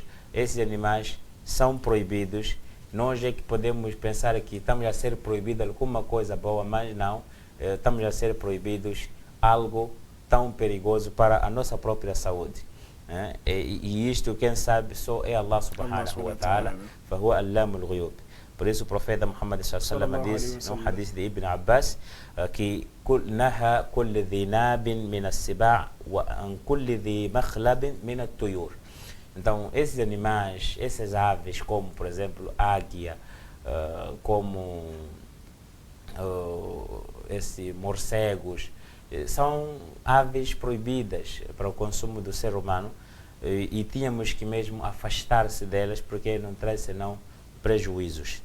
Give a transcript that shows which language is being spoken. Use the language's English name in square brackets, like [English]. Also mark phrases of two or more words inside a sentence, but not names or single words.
[Portuguese] Esses animais são proibidos. Nós é que podemos pensar que estamos a ser proibidos alguma coisa boa, mas não, estamos a ser proibidos algo tão perigoso para a nossa própria saúde. E isto, quem sabe, só é [Arabic] الله سبحانه وتعالى, فهو علام الغيوب. [Portuguese] Por isso o profeta Muhammad [Arabic] صلى الله عليه وسلم [Portuguese] disse no hadith de Ibn Abbas que [Arabic] نهى كل ذي ناب من السباع وعن كل ذي مخلب من الطيور. [Portuguese] Então, esses animais, essas aves, como por exemplo águia, como esses morcegos, são aves proibidas para o consumo do ser humano, e tínhamos que mesmo afastar-se delas, porque não traz senão prejuízos.